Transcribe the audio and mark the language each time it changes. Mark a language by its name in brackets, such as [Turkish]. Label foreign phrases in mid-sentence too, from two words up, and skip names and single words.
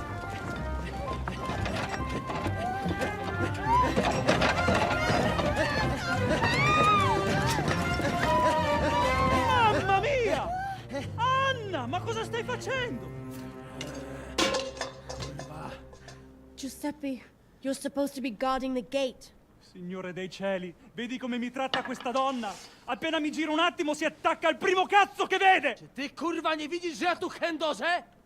[Italian] Mamma mia! Anna, ma cosa stai facendo? [English] Giuseppe, you're supposed to be guarding the gate. [Italian] Signore dei cieli, vedi come mi tratta questa donna? Appena mi giro un attimo si attacca al primo cazzo che vede! [Polish] Ty kurwa nie widzisz, że ja tu chędożę?